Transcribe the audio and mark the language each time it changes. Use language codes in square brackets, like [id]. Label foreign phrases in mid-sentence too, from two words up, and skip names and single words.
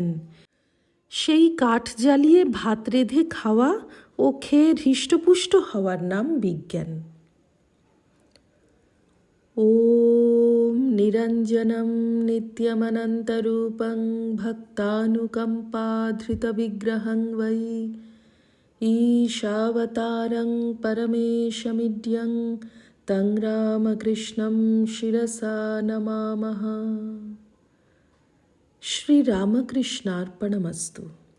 [bn] সেই কাঠ জ্বালিয়ে ভাত রেঁধে খাওয়া ও খেয়ে হৃষ্টপুষ্ট হওয়ার নাম বিজ্ঞান। [sa] ओम निरञ्जनम नित्यमनन्तरूपं भक्तानुकम्पाधृतविग्रहं वै ईशावतारं परमेशमिड्यं तं रामकृष्णं शिरसा नमामः। श्रीरामकृष्णार्पणमस्तु।